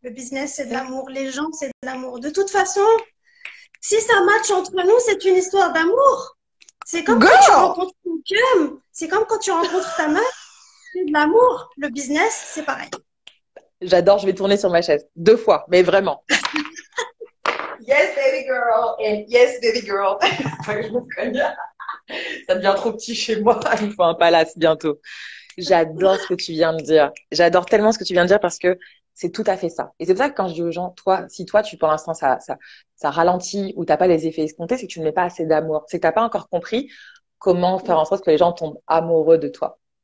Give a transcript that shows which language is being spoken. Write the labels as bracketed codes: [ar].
[fr] Le business, c'est de l'amour. Les gens, c'est de l'amour. De toute façon, si ça match entre nous, c'est une histoire d'amour. C'est comme quand tu [en] Girl! [fr] rencontres quelqu'un, c'est comme quand tu rencontres ta meuf, c'est de l'amour. Le business, c'est pareil. J'adore, je vais tourner sur ma chaise. 2 fois, mais vraiment. [en] Yes, baby girl, and yes, baby girl. [fr] Je me connais. Ça devient trop petit chez moi. Il me faut un palace bientôt. J'adore ce que tu viens de dire. J'adore tellement ce que tu viens de dire parce que c'est tout à fait ça. Et c'est pour ça que quand je dis aux gens, toi, si toi, pour l'instant, ça ralentit ou t'as pas les effets escomptés, c'est que tu ne mets pas assez d'amour. C'est que t'as pas encore compris comment faire en sorte que les gens tombent amoureux de toi.